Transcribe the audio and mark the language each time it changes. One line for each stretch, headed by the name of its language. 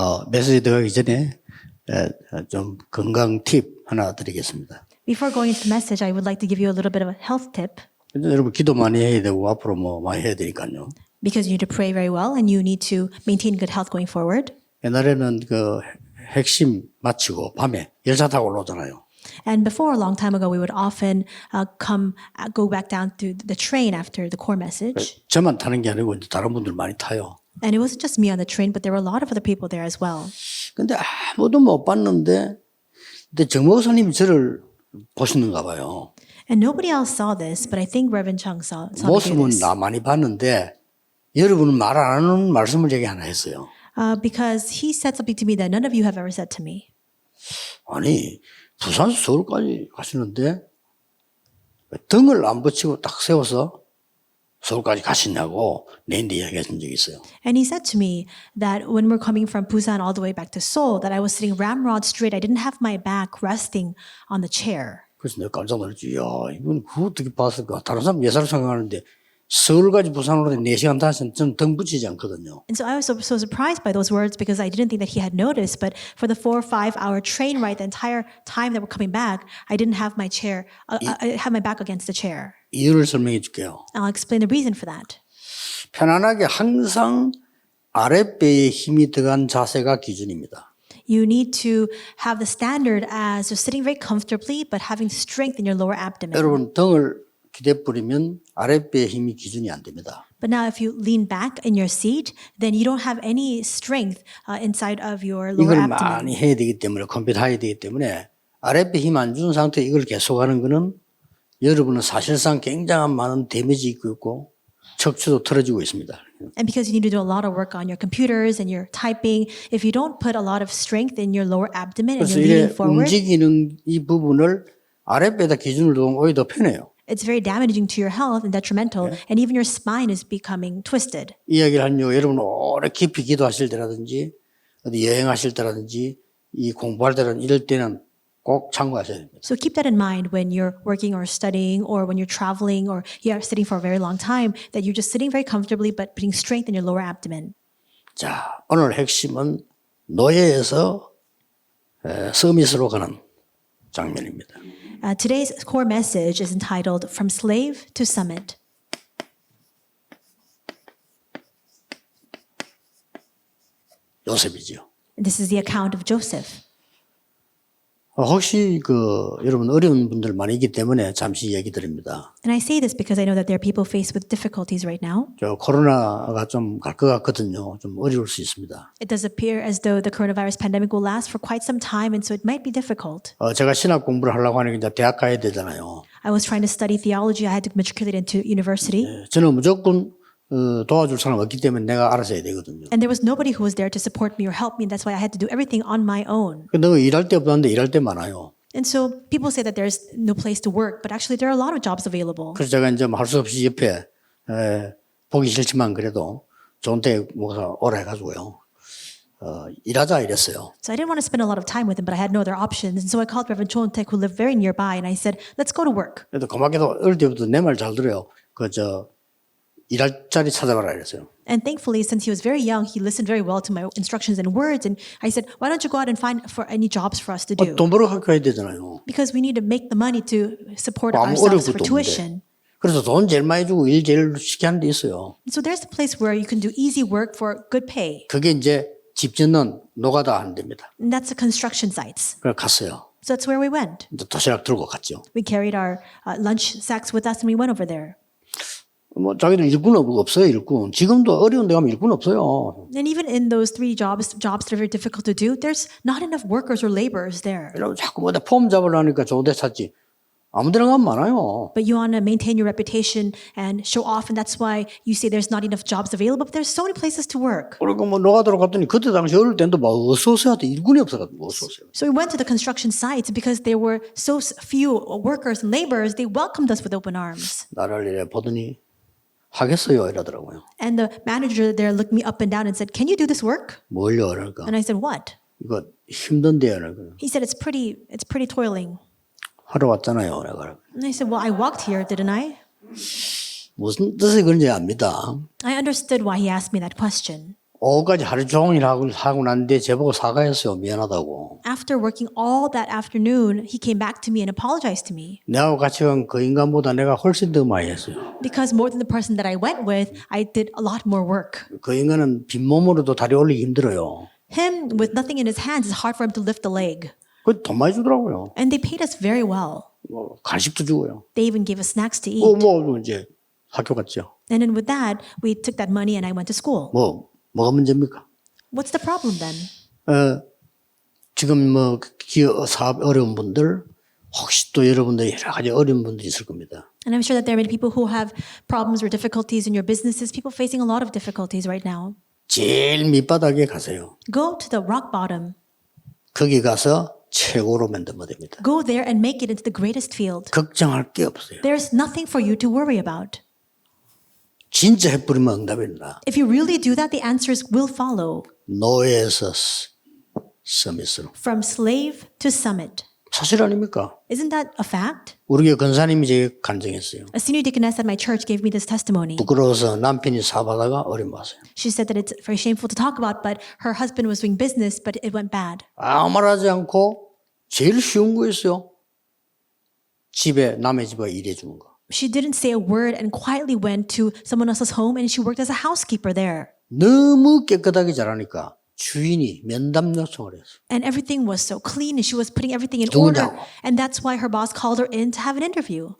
Korean: 메시지 들어가기 전에 좀 건강 팁 하나 드리겠습니다.
English: Before going into the message, I would like to give you a little bit of a health tip
Korean: 여러분 기도 많이 해야 되고 앞으로 뭐 많이 해야 되니까요.
English: because you need to pray very well and you need to maintain good health going forward.
Korean: 옛날에는 그 핵심 마치고 밤에 열차 타고 올라오잖아요.
English: And before, a long time ago, we would often go back down to the train after the core message.
Korean: 저만 타는 게 아니고 이제 다른 분들 많이 타요.
English: And it wasn't just me on the train, but there were a lot of other people there as well.
Korean: 근데 아무도 못 봤는데 근데 정 목사님이 저를 보시는가 봐요.
English: And nobody else saw this, but I think Reverend Chung saw me do
Korean: 모습은
English: this.
Korean: 나 많이 봤는데 여러분은 말 안 하는 말씀을 제게 하나 했어요.
English: Because he said something to me that none of you have ever said to me.
Korean: 아니 부산에서 서울까지 가시는데 등을 안 붙이고 딱 세워서 서울까지 가시냐고 내인데 이야기하신 적이 있어요.
English: And he said to me that when we're coming from Busan all the way back to Seoul, that I was sitting ramrod straight. I didn't have my back resting on the chair.
Korean: 그래서 내가 깜짝 놀랐지. 야, 이건 그거 어떻게 봤을까? 다른 사람 예사로 생각하는데 서울까지 부산으로 4시간 타시면 좀 등 붙이지 않거든요.
English: And so I was so surprised by those words because I didn't think that he had noticed. But for the 4 or 5 hour train ride, the entire time that we're coming back, I didn't have my chair. I had my back against the chair.
Korean: 이유를 설명해 줄게요.
English: I'll explain the reason for that.
Korean: 편안하게 항상 아랫배에 힘이 들어간 자세가 기준입니다.
English: You need to have the standard as just sitting very comfortably, but having strength in your lower abdomen.
Korean: 여러분 등을 기대 뿌리면 아랫배에 힘이 기준이 안 됩니다.
English: But now, if you lean back in your seat, then you don't have any strength inside of your lower
Korean: 이걸
English: abdomen.
Korean: 많이 해야 되기 때문에 컴퓨터 해야 되기 때문에 아랫배 힘 안 주는 상태에 이걸 계속하는 거는 여러분은 사실상 굉장한 많은 데미지 입고 있고 척추도 틀어지고 있습니다.
English: And because you need to do a lot of work on your computers and your typing, if you don't put a lot of strength in your lower abdomen and
Korean: 그래서
English: you're
Korean: 이게
English: leaning forward,
Korean: 움직이는 이 부분을 아랫배에다 기준을 두면 오히려 더 편해요.
English: it's very damaging to your health and detrimental, and even your spine is becoming twisted.
Korean: 이야기를 한 이유 여러분 오래 깊이 기도하실 때라든지 어디 여행하실 때라든지 이 공부할 때라든지 이럴 때는 꼭 참고하셔야 됩니다.
English: So keep that in mind when you're working or studying or when you're traveling or you're sitting for a very long time, that you're just sitting very comfortably but putting strength in your lower abdomen.
Korean: 자, 오늘 핵심은 노예에서 서밋으로 가는 장면입니다.
English: Today's core message is entitled From Slave to Summit.
Korean: 요셉이죠.
English: This is the account of Joseph.
Korean: 혹시 여러분 어려운 분들 많이 있기 때문에 잠시 얘기 드립니다.
English: And I say this because I know that there are people faced with difficulties right now.
Korean: 저 코로나가 좀 갈 것 같거든요. 좀 어려울 수 있습니다.
English: It does appear as though the coronavirus pandemic will last for quite some time, and so it might be difficult.
Korean: 제가 신학 공부를 하려고 하니까 이제 대학 가야 되잖아요.
English: I was trying to study theology. I had to matriculate into university.
Korean: 저는 무조건 도와줄 사람 없기 때문에 내가 알아서 해야 되거든요.
English: And there was nobody who was there to support me or help me. And that's why I had to do everything on my own.
Korean: 근데 일할 데 없는데 일할 때 많아요.
English: And so people say that there's no place to work, but actually there are a lot of jobs available.
Korean: 그래서 제가 이제 할 수 없이 옆에 보기 싫지만 그래도 좋은 데 뭐가 오라 해가지고요. 일하자 이랬어요.
English: So I didn't want to spend a lot of time with him, but I had no other options. And so I called Reverend Chontek, who lived very nearby, and I said, let's go to work.
Korean: 그래도 고맙게도 어릴 때부터 내 말 잘 들어요. 일할 자리 찾아봐라 이랬어요.
English: And thankfully, since he was very young, he listened very well to my instructions and words. And I said, why don't you go out and find for any jobs for us to do?
Korean: 돈 벌어 갖고 해야 되잖아요.
English: Because we need to make the money to support
Korean: 아무
English: ourselves
Korean: 어려운
English: for
Korean: 것도
English: tuition.
Korean: 없는데. 그래서 돈 제일 많이 주고 일 제일 쉽게 하는 데 있어요.
English: So there's a place where you can do easy work for good pay.
Korean: 그게 이제 집 짓는 노가다 하는 데입니다.
English: And that's the construction sites.
Korean: 그래서 갔어요.
English: So that's where we went.
Korean: 이제 도시락 들고 갔죠.
English: We carried our lunch sacks with us and we went over there.
Korean: 뭐 자기들 일꾼 없어요, 일꾼. 지금도 어려운 데 가면 일꾼 없어요.
English: And even in those 3 jobs that are very difficult to do, there's not enough workers or laborers there.
Korean: 그래서 자꾸 뭐다 폼 잡으려니까 좋은 데 찾지. 아무 데나 가면 많아요.
English: But you want to maintain your reputation and show off, and that's why you say there's not enough jobs available, but there's so many places to work.
Korean: 그리고 뭐 노가다로 갔더니 그때 당시 어릴 때도 막 어서 오세요 하더니 일꾼이 없어가지고 어서 오세요.
English: So we went to the construction sites because there were so few workers and laborers, they welcomed us with open arms.
Korean: 나를 이래 보더니 하겠어요 이러더라고요.
English: And the manager there looked me up and down and said, can you do this work?
Korean: 뭘요? 그러니까
English: And I said, what?
Korean: 이거 힘든데요. 그러니까
English: He said, it's pretty toiling.
Korean: 하러 왔잖아요. 내가
English: And I said, well, I walked here, didn't I?
Korean: 무슨 뜻이 그런지 압니다.
English: I understood why he asked me that question.
Korean: 오후까지 하루 종일 하고 난데 제보고 사과했어요. 미안하다고.
English: After working all that afternoon, he came back to me and apologized to me.
Korean: 내하고 같이 간 그 인간보다 내가 훨씬 더 많이 했어요.
English: Because more than the person that I went with, I did a lot more work.
Korean: 그 인간은 빈몸으로도 다리 올리기 힘들어요.
English: Him, with nothing in his hands, it's hard for him to lift the leg.
Korean: 그 돈 많이 주더라고요.
English: And they paid us very well.
Korean: 뭐 간식도 주고요.
English: They even gave us snacks to eat.
Korean: 뭐 이제 학교 갔죠.
English: And then with that, we took that money and I went to school.
Korean: 뭐가 문제입니까?
English: What's the problem then?
Korean: 지금 뭐 기업 사업 어려운 분들 혹시 또 여러분들 여러 가지 어려운 분들이 있을 겁니다.
English: And I'm sure that there are many people who have problems or difficulties in your businesses, people facing a lot of difficulties right now.
Korean: 제일 밑바닥에 가세요.
English: Go to the rock bottom.
Korean: 거기 가서 최고로 만들면 됩니다.
English: Go there and make it into the greatest field.
Korean: 걱정할 게 없어요.
English: There's nothing for you to worry about.
Korean: 진짜 해버리면 응답입니다.
English: If you really do that, the answers will follow.
Korean: 노예에서 서밋으로.
English: From slave to summit.
Korean: 사실 아닙니까?
English: Isn't that a fact?
Korean: 우리 교회 권사님이 제게 간증했어요.
English: A senior deaconess at my church gave me this testimony.
Korean: 부끄러워서 남편이 사업하다가 어려워하세요.
English: She said that it's very shameful to talk about, but her husband was doing business, but it went bad.
Korean: 아무 말 하지 않고 제일 쉬운 거였어요. 집에 남의 집에 일해 주는 거.
English: She didn't say a word and quietly went to someone else's home and she worked as a housekeeper there.
Korean: 너무 깨끗하게 잘하니까 주인이 면담 요청을 했어요.
English: And everything was so clean and she was putting everything in order.
Korean: 누구냐고.
English: And that's why her boss called her in to have an interview.